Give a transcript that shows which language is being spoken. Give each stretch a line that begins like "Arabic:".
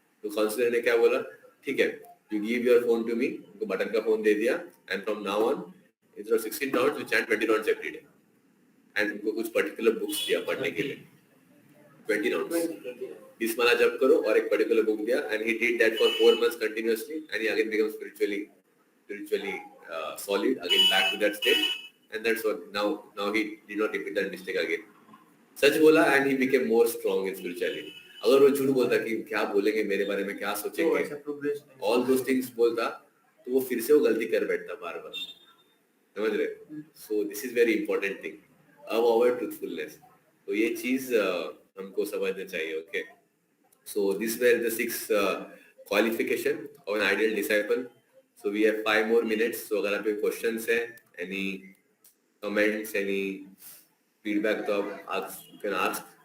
Hindi: तो काउंसलर ने क्या बोला, ठीक है
English: You give your phone to me.
Hindi: उनको बटन का फोन दे दिया
English: And from now on instead of 16 rounds we chant 20 rounds every day.
Hindi: And उनको कुछ पर्टिकुलर बुक्स दिया पढ़ने के लिए, 20 राउंड्स. इस माला जप करो और एक पर्टिकुलर बुक दिया.
English: And he did that for 4 months continuously and he again become spiritually solid, again back to that state, and that's what now he did not repeat that mistake again.
Hindi: सच बोला
English: and he became more strong in spirituality.
Hindi: अगर वो झूठ बोलता कि क्या बोलेंगे मेरे बारे में, क्या सोचेंगे,
English: all those things
Hindi: बोलता, तो वो फिर से वो गलती कर बैठता बार बार. समझ रहे?
English: So this is very important thing, avoid truthfulness.
Hindi: तो ये चीज हमको समझना चाहिए.
English: Okay, so these were the 6 qualification of an ideal disciple. So we have 5 more minutes. So अगर आपके questions हैं, any comments, any feedback, तो आप you can ask